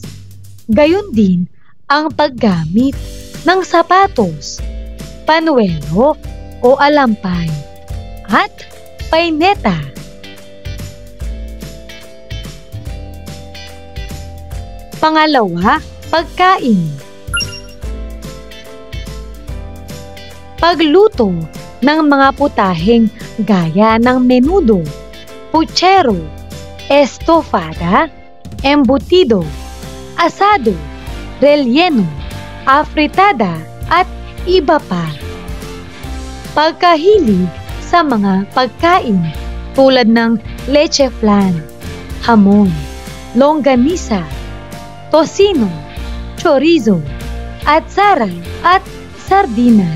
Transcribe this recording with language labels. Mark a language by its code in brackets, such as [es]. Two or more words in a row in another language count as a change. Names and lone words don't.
[tl] Gayon din ang paggamit ng sapatos, panuelo o alampay, at paineta. Pangalawa, pagkain. Pagluto ng mga putaheng gaya ng menudo, puchero, estofada, embutido, asado, relleno, afritada at iba pa. Pagkahilig sa mga pagkain tulad ng leche flan, hamon, longganisa, tocino, chorizo, atsara at sardinas.